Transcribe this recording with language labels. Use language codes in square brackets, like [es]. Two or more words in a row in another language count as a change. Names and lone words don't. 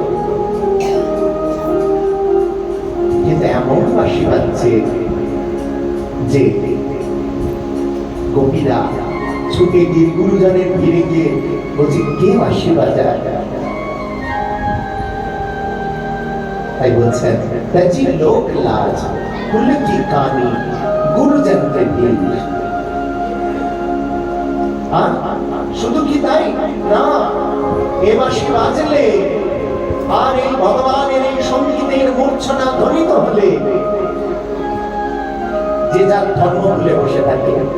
[bn] কিন্তু এমন বাঁশি বাজছে যে গোপীরা ছুটে গিয়ে গুরুজনের ভিড়ে গিয়ে বলছে, কে বাঁশি বাজায়? তাই বলছেন, [hi] तजी लोक लाज कुल की कहानी गुरुजन के दिल। [bn] শুধু কি তাই না, এ বাঁশি বাজলে আর এই ভগবানের এই সঙ্গীতের মূর্ছনা ধ্বনিত হলে যে যার ধর্ম ভুলে বসে থাকে।